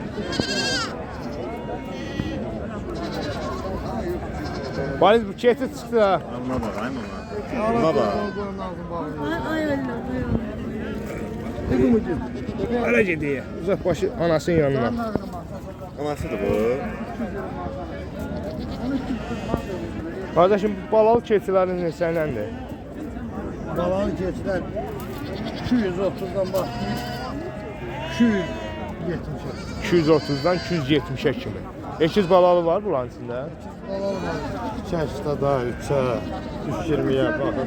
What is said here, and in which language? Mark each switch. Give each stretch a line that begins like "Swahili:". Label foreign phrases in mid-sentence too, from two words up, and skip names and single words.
Azerbaijani: Bariz bu keçi çıxdı ha.
Turkish: Buna bak, ay mama. Buna bak. Öyle gidiyor. Uzak başı anasının yanına.
Azerbaijani: Anasıdır bu. Kardeşim bu balalı keçilərin neçələndir? Balalı keçilər 230'dan başlayıb 270'e. 230'dan 270'e kimi. Ekiz balalı var bunların içində. Balalı var. 2 yaşda da 3'e 320'ye baxır.